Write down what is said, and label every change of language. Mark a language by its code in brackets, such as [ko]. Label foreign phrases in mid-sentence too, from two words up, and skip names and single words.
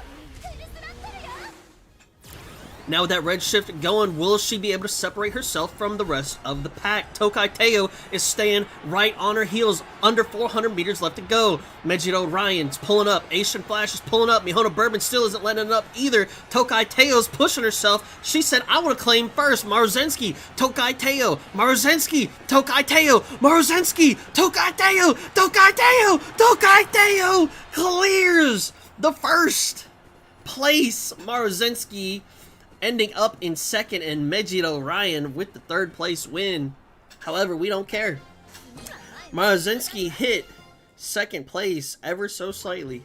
[en] Now with that red shift going, will she be able to separate herself from the rest of the pack? Tokai Teo is staying right on her heels. Under 400 meters left to go. Megito Ryan's pulling up. Asian Flash is pulling up. Mihono Bourbon still isn't letting it up either. Tokai Teo's pushing herself. She said, I want to claim first. Maruzensky, Tokai Teo, Maruzensky, Tokai Teo, Maruzensky, Tokai Teo, Tokai Teo, Tokai Teo clears the first place. Maruzensky ending up in second, and Megito Ryan with the 3rd place win. However, we don't care. Maruzensky hit 2nd place ever so slightly.